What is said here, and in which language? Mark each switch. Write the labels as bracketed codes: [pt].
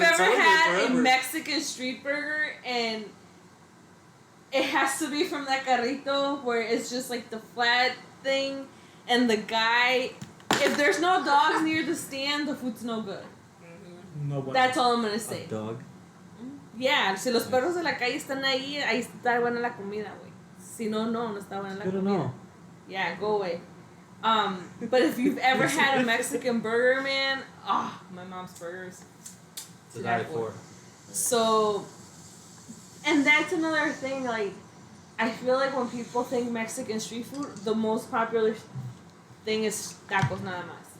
[en] I've been ever telling you had a forever. Mexican street burger and it has to be from that carrito where it's just like the flat thing and the guy, if there's no dogs near the stand, the food's no good. No one. That's all I'm gonna say. A dog. [es] Yeah, si los perros de la calle están ahí está buena la comida, güey. Si no, no está buena la [en] Good to [es] comida. [en] know. Yeah, go away. But if you've ever had a Mexican burger, man, my mom's burgers. To die for. So, and that's another thing, like, I feel like when people think Mexican street food, the most popular thing is tacos [es] nada más.